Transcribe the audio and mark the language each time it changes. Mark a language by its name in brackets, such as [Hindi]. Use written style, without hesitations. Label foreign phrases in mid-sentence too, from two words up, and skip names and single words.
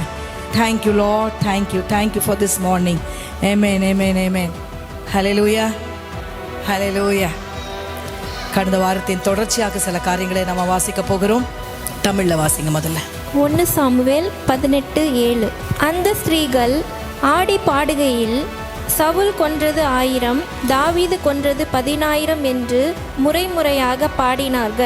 [English] Thank you Lord, thank you for this morning. Amen, amen, amen. [Tamil] ஹல்லேலூயா, ஹல்லேலூயா. கடந்த வாரத்தின் தொடர்ச்சியாக சில காரியங்களை நம்ம வாசிக்க போகிறோம். தமிழ்ல வாசிங்க முதல்ல. 1 சாமுவேல் 18:7. அந்த ஸ்திரீகள் ஆடி பாடுகையில் சவுல் கொன்றது 1000, தாவீது கொன்றது 10,000 என்று முறையாக பாடினார்கள்.